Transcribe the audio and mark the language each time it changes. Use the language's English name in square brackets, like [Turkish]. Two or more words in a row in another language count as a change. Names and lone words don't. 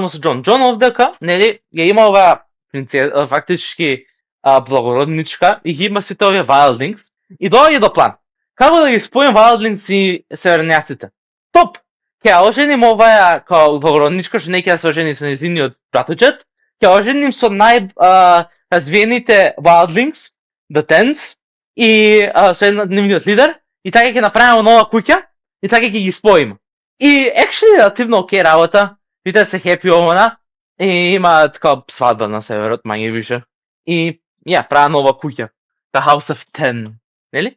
[Macedonian] Џон овдека, нели, ја има оваа фактички благородничка и ги има сите овие wildlings и доаѓа до план. Како да ги споим wildlings и северњаците? Топ! Ќе ја оженим оваа као благородничка што не ќе се ожени со нејзиниот братовчет, ќе оженим со развиените wildlings, [English] the Tens, [Macedonian] и со нивниот лидер, и така ќе направиме нова куќа, и така ќе ги споиме. И actually релативно окей работа, видите се хепи овона, и има така свадба на северот, мање више. И правя нова куќа. The House of Ten, нели?